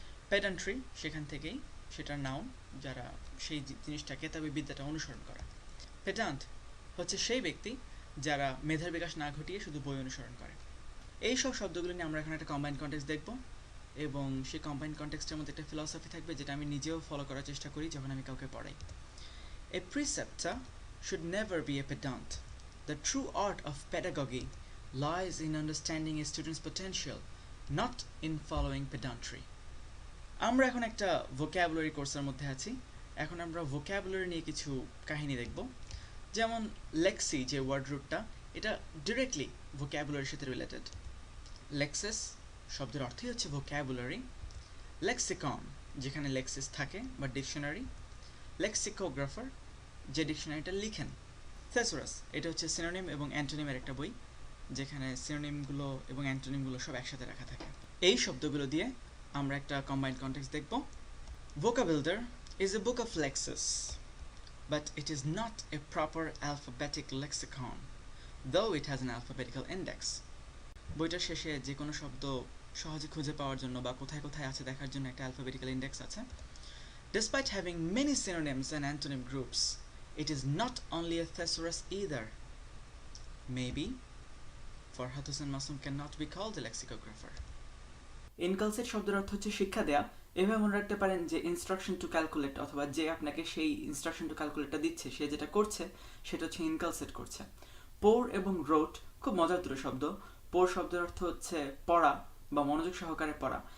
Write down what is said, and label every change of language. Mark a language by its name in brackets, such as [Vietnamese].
[Bangla] পেডান্ট্রি সেখান থেকেই, সেটার নাউন, যারা সেই জিনিসটাকে তবে বিদ্যাটা অনুসরণ করে। পেডান্ট হচ্ছে সেই ব্যক্তি যারা মেধার বিকাশ না ঘটিয়ে শুধু বই অনুসরণ করে। এই সব শব্দগুলো নিয়ে আমরা এখন একটা কম্বাইন্ড কনটেক্সট দেখব, এবং সেই কম্বাইন্ড কনটেক্সটের মধ্যে একটা ফিলসফি থাকবে যেটা আমি নিজেও ফলো করার চেষ্টা করি যখন আমি কাউকে পড়াই। [English] A preceptor should never be a pedant. The true art of pedagogy lies in understanding a student's potential, not in following pedantry. [Bangla] আমরা এখন একটা ভোক্যাবুলারি কোর্সের মধ্যে আছি, এখন আমরা ভোক্যাবুলারি নিয়ে কিছু কাহিনী দেখব। যেমন লেক্সি যে ওয়ার্ড রুটটা, এটা ডিরেক্টলি ভোক্যাবুলারির সাথে রিলেটেড। লেক্সিস শব্দের অর্থই হচ্ছে ভোক্যাবুলারি। লেক্সিকন, যেখানে লেক্সিস থাকে বা ডিকশনারি। লেক্সিকোগ্রাফার, যে ডিকশনারিটা লিখেন। থেসোরাস, এটা হচ্ছে সিনোনিম এবং অ্যান্টোনিমের একটা বই, যেখানে সিনোনিমগুলো এবং অ্যান্টোনিমগুলো সব একসাথে রাখা থাকে। এই শব্দগুলো দিয়ে আমরা একটা কম্বাইন্ড কনটেক্সট দেখব। [English] Vocabuilder is a book of lexis, but it is not a proper alphabetic lexicon, though it has an alphabetical index. [Bangla] বইটার শেষে যে কোনো শব্দ সহজে খুঁজে পাওয়ার জন্য বা কোথায় কোথায় আছে দেখার জন্য একটা alphabetical index আছে। [English] Despite having many synonyms and antonym groups, it is not only a thesaurus either. Maybe Farhat Hossein Masoom cannot be called a lexicographer. [Bangla] ইনকালসেট শব্দের অর্থ হচ্ছে শিক্ষা দেয়া। এভাবে মনে রাখতে পারেন যে ইনস্ট্রাকশন টু ক্যালকুলেট, অথবা যে আপনাকে সেই ইনস্ট্রাকশন টু ক্যালকুলেটটা দিচ্ছে সে যেটা করছে সেটা হচ্ছে ইনকালসেট করছে। পোর এবং রোট খুব মজার দুটো শব্দ। পোর শব্দের অর্থ হচ্ছে পড়া বা মনোযোগ সহকারে পড়া।